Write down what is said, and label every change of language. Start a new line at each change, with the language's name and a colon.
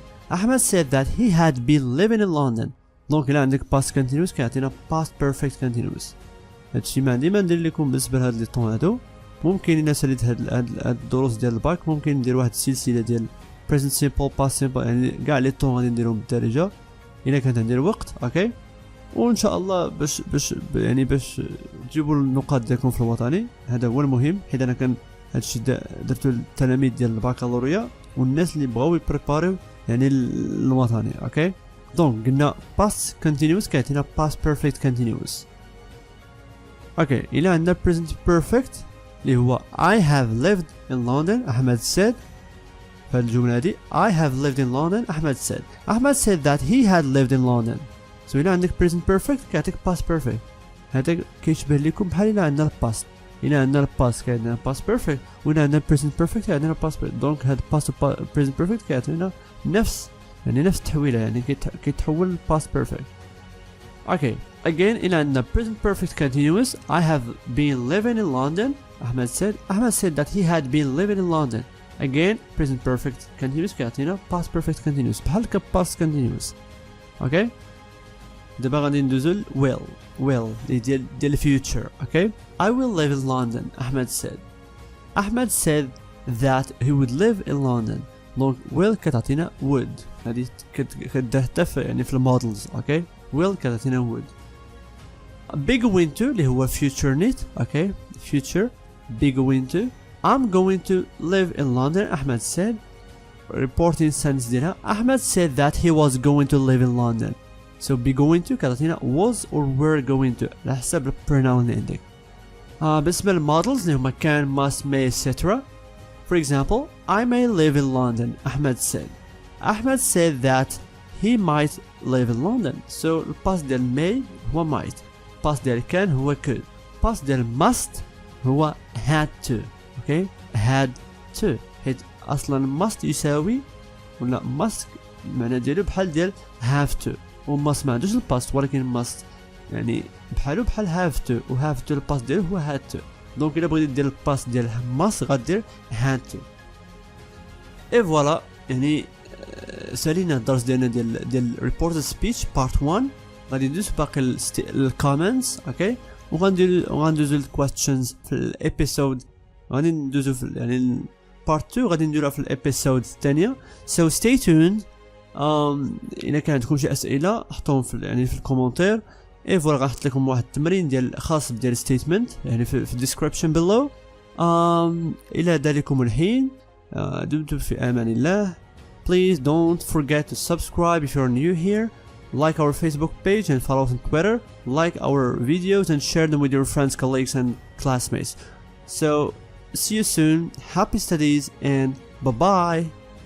English: Ahmed said that he had been living in London.
Arabic: دونك الى عندك
English: past continuous
Arabic: كيعطينا
English: past perfect continuous.
Arabic: هادشي ما عندي ما ندير لكم بالنسبه لهاد لي طون هادو. ممكن الناس اللي هاد الدروس ديال الباك ممكن ندير واحد السلسله ديال present simple past simple يعني كاع لي طون غادي نديرهم بالدارجه الا كانت عندي الوقت. اوكي وان شاء الله باش تجيبوا النقاط ديالكم في الوطني. هذا هو المهم حيت انا كان هادشي درتو للتلاميذ ديال البكالوريا والناس اللي بغاو يبريباريو يعني الوطني. اوكي دونك قلنا past continuous كيعطينا past perfect continuous. اوكي الى عندنا
English: present perfect
Arabic: اللي هو
English: I have lived in London. Ahmed said
Arabic: فهاد الجملة هادي
English: I have lived in London. Ahmed said that he had lived in London. so
Arabic: إلا عندك
English: present perfect
Arabic: كيعطيك
English: past perfect.
Arabic: هذا كيشبه لكم بحال إلا عندنا الباست. إلا عندنا الباست كيعطينا past perfect وإلا عندنا present perfect كيعطينا past perfect. دونك هاد past و present perfect كيعطينا نفس التحويلة يعني كيتحول past perfect.
English: Okay, again
Arabic: إلا عندنا
English: present perfect continuous. I have been living in London. Ahmed said that he had been living in London. Again present perfect continuous
Arabic: كيعطينا
English: past perfect continuous
Arabic: بحال
English: past continuous.
Arabic: Okay, دابا غادي ندوزو ل will ديال future.
English: Okay, I will live in London. Ahmed said that he would live in London.
Arabic: دونك will كتعطينا would. هادي كدير حتى يعني في المودلز. Okay, will كتعطينا would. big winter اللي هو future need.
English: Okay, future big winter. I'm going to live in London. Ahmed said. Reporting sentence
Arabic: ديالها.
English: Ahmed said that he was going to live in London. So be going to
Arabic: كتعطينا
English: was or were going to
Arabic: على حسب البروناون اللي عندك. بالنسبة للمودلز اللي هما can, must, may, etc.
English: For example, I may live in London. Ahmed said that he might live in London.
Arabic: So الباست ديال may هو might. الباست ديال can هو could. الباست ديال must هو had to.
English: Okay, had to.
Arabic: حيت اصلا must يساوي ولا must معنى ديالو بحال ديال have to. و must ما عندوش الباست ولكن must يعني بحالو بحال have to و have to الباست ديالو هو had to. دونك الا بغيتي دير الباست ديال must غدير had to. اي فوالا يعني سالينا الدرس ديالنا ديال reported speech part 1. غادي ندوز باقي الكومنتس. اوكي, وغندوزو الكويستشنز في الابيسود. غادي ندوزو في يعني part 2 غادي نديروها في الابيسود الثانيه.
English: So stay tuned.
Arabic: الا كان عندكم شي اسئله حطوهم في يعني في الكومنتير. اي فوالا غنحط لكم واحد التمرين ديال خاص ديال ستيتمنت يعني في الديسكريبشن below. الى ذلكم الحين دمتم في امان الله.
English: Please don't forget to subscribe if you're new here. Like our Facebook page and follow us on Twitter. Like our videos and share them with your friends, colleagues and classmates. So see you soon. Happy studies and bye bye.